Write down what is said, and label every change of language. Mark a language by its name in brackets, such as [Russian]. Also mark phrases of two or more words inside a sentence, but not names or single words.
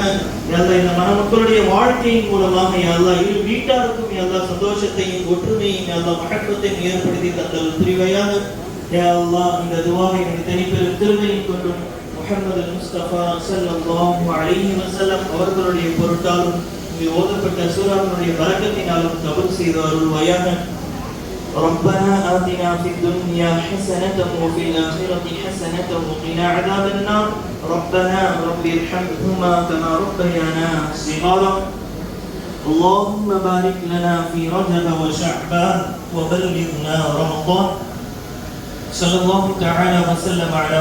[Arabic] يا الله [Tamil] இந்த மக்களுடைய வாழ்க்கையின் மூலமாக [Arabic] يا الله [Tamil] இரு வீட்டாருக்கும் [Arabic] يا الله [Tamil] சந்தோஷத்தையும் ஒற்றுமையும் [Arabic] يا الله [Tamil] மஹப்பத்தையும் ஏற்படுத்தி தந்தருள் புரிவாயாக. [Arabic] يا الله [Tamil] இந்த துஆவை தனிப்பெரும் திருமையை கொண்டு முஹம்மது முஸ்தபா [Arabic] صلى الله عليه وسلم [Tamil] அவர்களுடைய பொருட்டாலும் ஓதப்பட்ட சூராவுடைய பரக்கத்தினாலும் கபூல் செய்து அருள்வாயாக. [Arabic] ربنا آتنا في الدنيا حسنة وفي الآخرة حسنة وقنا عذاب النار ربنا رب ارحمهما كما ربيانا صغارا اللهم بارك لنا في رجب وشعبان وبلغنا رمضان صلى الله تعالى وسلم على